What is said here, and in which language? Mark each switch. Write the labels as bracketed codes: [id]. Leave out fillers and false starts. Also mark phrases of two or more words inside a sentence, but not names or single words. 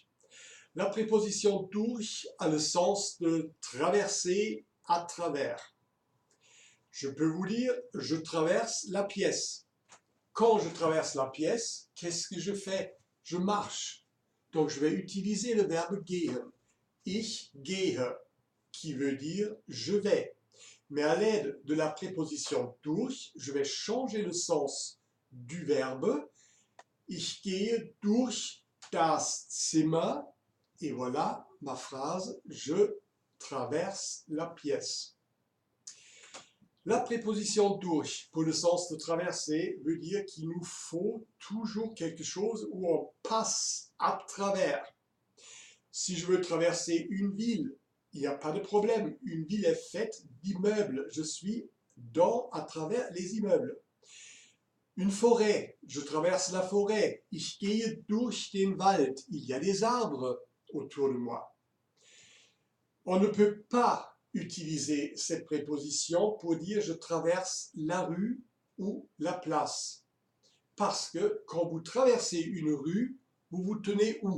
[fr] La préposition durch a le sens de traverser à travers. Je peux vous dire, je traverse la pièce. Quand je traverse la pièce, qu'est-ce que je fais? Je marche. Donc je vais utiliser le verbe gehen. [de] Ich gehe, [fr] qui veut dire je vais. Mais à l'aide de la préposition durch, je vais changer le sens du verbe. [de] Ich gehe durch das Zimmer. [fr] Et voilà ma phrase, je traverse la pièce. La préposition durch, pour le sens de traverser, veut dire qu'il nous faut toujours quelque chose où on passe à travers. Si je veux traverser une ville, il n'y a pas de problème. Une ville est faite d'immeubles. Je suis à travers les immeubles. Une forêt, je traverse la forêt. [de] Ich gehe durch den Wald. [fr] Il y a des arbres autour de moi. On ne peut pas utiliser cette préposition pour dire je traverse la rue ou la place. Parce que quand vous traversez une rue, vous vous tenez où?